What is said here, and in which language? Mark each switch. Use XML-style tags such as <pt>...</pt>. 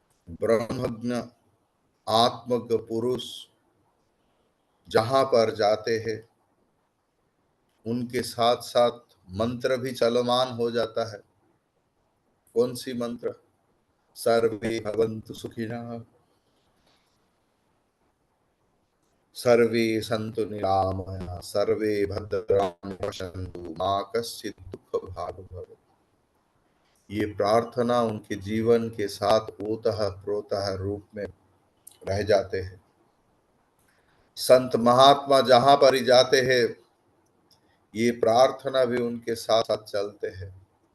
<hi>ब्रह्मज्ञ आत्मज्ञ पुरुष जहां पर जाते हैं, उनके साथ साथ मंत्र भी चलमान हो जाता है। कौन सी मंत्र?</hi> <sa>सर्वे भवन्तु सुखिनः, सर्वे सन्तु निरामयाः, सर्वे भद्राणि पश्यन्तु मा कश्चित् दुःखभाग् भवेत्।</sa> <hi>ये प्रार्थना उनके जीवन के साथ ओतः प्रोतः रूप में रह जाते हैं। संत महात्मा जहां पर ही जाते हैं, ये प्रार्थना भी उनके साथ साथ चलते हैं।</hi>